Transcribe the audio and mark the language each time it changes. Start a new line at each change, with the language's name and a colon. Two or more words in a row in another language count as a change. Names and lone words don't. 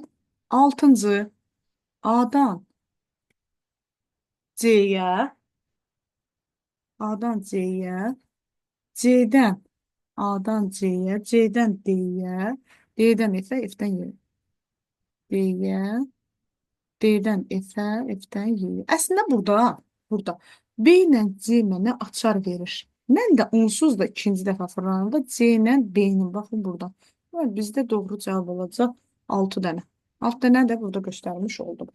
Turkish: Altıncı. A'dan C'ye, A'dan C'ye, C'den A'dan C'ye, C'den D'ye, D'den F'e, F'den Y'ye. D'ye,
Azerbaijani: D-dən F-ə, F-dən Y-yə. Əslində burada B ilə C mənə açar verir. Mən də onsuz da ikinci dəfə fırlananda C ilə B-nin, baxın burada. Bizdə doğru cavab olacaq 6 dənə. 6 dənə də burada göstərmiş oldum.